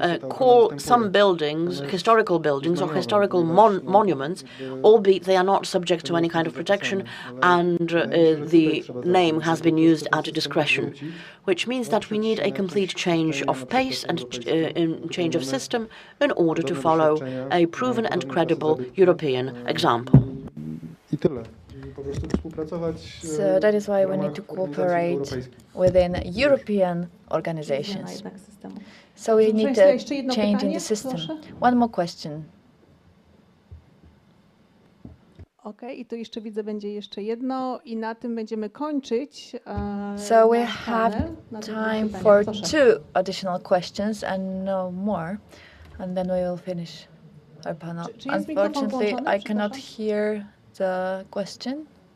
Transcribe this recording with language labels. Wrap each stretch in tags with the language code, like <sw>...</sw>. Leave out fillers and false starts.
<en>call some buildings historical buildings or historical monuments, albeit they are not subject to any kind of protection, and the name has been used at discretion, which means that we need a complete change of pace and change of system in order to follow a proven and credible European example. So that is why we need to cooperate within European organizations. So we need to change in the system. One more question.</en> <pl>Okej, i tu jeszcze widzę, będzie jeszcze jedno i na tym będziemy kończyć.</pl> <en>So we have time for 2 additional questions and no more, and then we will finish our panel. Unfortunately, I cannot hear the question.</en>